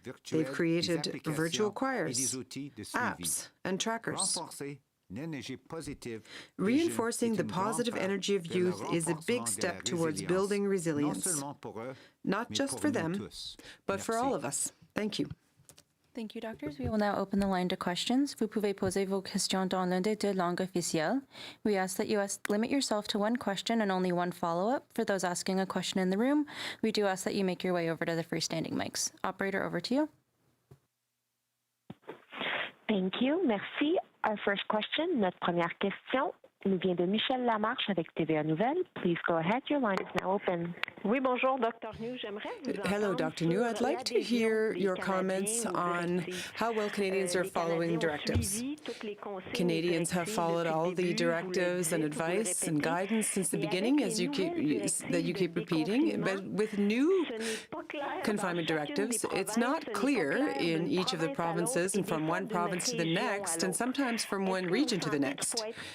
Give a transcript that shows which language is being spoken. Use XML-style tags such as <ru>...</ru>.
<en>They've created virtual choirs, apps, and trackers. Reinforcing the positive energy of youth is a big step towards building resilience, not just for them, but for all of us. Thank you. Thank you, doctors. We will now open the line to questions.</en> <fr>Vous pouvez poser vos questions dans l'une des deux langues officielles.</fr> <en>We ask that you limit yourself to one question and only one follow-up. For those asking a question in the room, we do ask that you make your way over to the freestanding mics. Operator, over to you. Thank you.</en> <fr>Merci.</fr> <en>Our first question,</en> <fr>notre première question, nous vient de Michel Lamarche avec TVA Nouvelles.</fr> <en>Please go ahead. Your line is now open.</en> <fr>Oui, bonjour,</fr> <en>Dr. New. Hello, Dr. New. I'd like to hear your comments on how well Canadians are following directives. Canadians have followed all the directives and advice and guidance since the beginning, as you keep repeating. But with new confinement directives, it's not clear in each of the provinces and from one province to the next, and sometimes from one region to the next.</en>